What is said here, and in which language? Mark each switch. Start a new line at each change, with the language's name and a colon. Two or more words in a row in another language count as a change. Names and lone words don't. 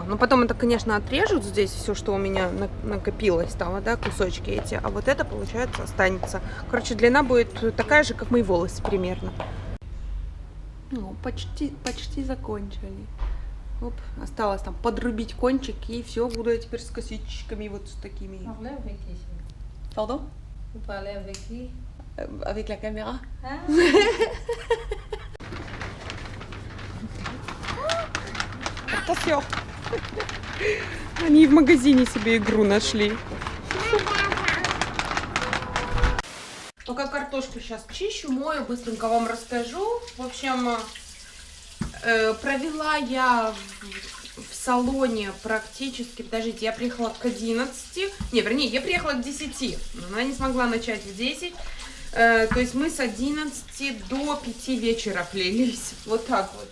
Russian: Но потом это, конечно, отрежут здесь все, что у меня накопилось там, да, кусочки эти. А вот это, получается, останется. Короче, длина будет такая же, как мои волосы примерно. Ну, почти закончили. Оп, осталось там подрубить кончик, и все, буду я теперь с косичками вот с такими.
French: Pardon? Vous parlez avec qui? Avec la caméra. Attention.
Russian: Они в магазине себе игру нашли. Пока картошку сейчас чищу, мою, быстренько вам расскажу. В общем, провела я в салоне практически, подождите, я приехала к 11, не, вернее, я приехала к 10, но она не смогла начать в 10, то есть мы с 11 до 5 вечера плелись, вот так вот.